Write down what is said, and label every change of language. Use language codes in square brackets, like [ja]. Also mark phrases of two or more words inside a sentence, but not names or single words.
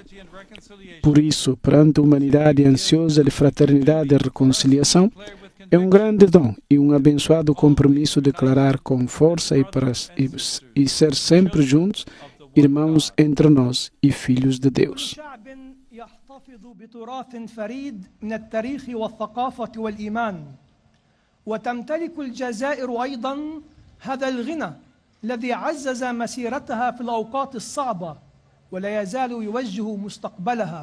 [pt] Por isso, perante a humanidade ansiosa de fraternidade e reconciliação, é um grande dom e um abençoado compromisso declarar com força e ser sempre juntos, irmãos entre nós e filhos de Deus. [ar] وتمتلك الجزائر أيضا هذا الغنى الذي عزز مسيرتها في الأوقات الصعبة ولا يزال يوجه مستقبلها.